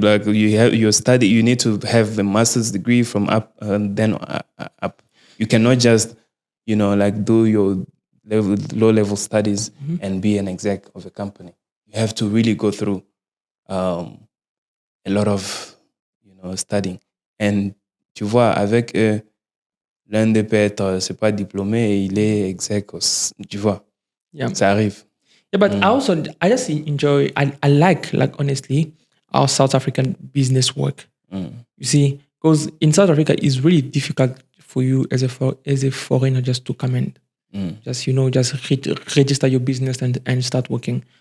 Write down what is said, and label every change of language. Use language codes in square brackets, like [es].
[en] Like you have your study. You need to have the master's degree from up, and then up. You cannot just, like do your low level studies and be an exec of a company. You have to really go through a lot of, studying. And [fr] tu vois, avec l'un des pères, c'est pas diplômé, il est exec, tu vois. [en] Yeah. [fr] Ça arrive. [en] Yeah, but I just enjoy, I like honestly, our South African business work. You see, because in South Africa, it's really difficult for you as a foreigner just to come in. Just, register your business and start working.